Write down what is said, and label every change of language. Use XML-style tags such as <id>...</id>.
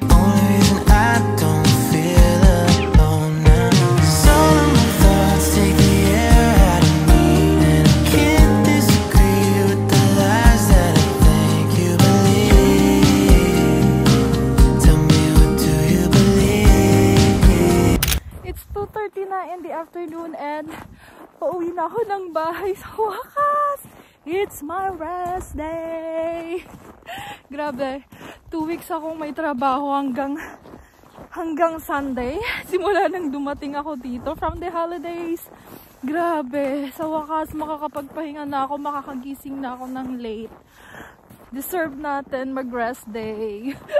<en>Only reason I don't feel alone now is all of my thoughts take the air out of me. And I can't disagree with the lies that I think you believe. Tell me, what do you believe? It's 2:30</en> <tl>na</tl> <en>in the afternoon and</en> <tl>pauwi na ako ng bahay sa wakas.</tl> <en>It's my rest day.</en> <tl>Grabe, 2 weeks akong may trabaho hanggang Sunday. Simula nang dumating ako dito</tl> <en>from the holidays.</en> <tl>Grabe, sa wakas makakapagpahinga na ako, makakagising na ako ng late. Deserve natin mag-rest day.</tl>